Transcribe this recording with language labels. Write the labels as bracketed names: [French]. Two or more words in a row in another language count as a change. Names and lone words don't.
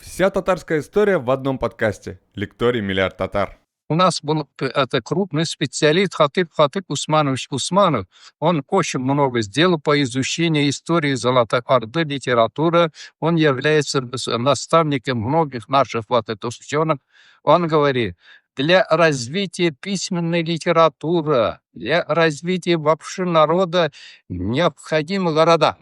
[Russian] Вся татарская история в одном подкасте. Лекторий «Миллиард татар». У нас был это крупный специалист Хатыб Усманович Усманов. Он очень много сделал по изучению истории Золотой Орды, литературы. Он является наставником многих наших ученых. Он говорит, для развития письменной литературы, для развития вообще народа необходимы города.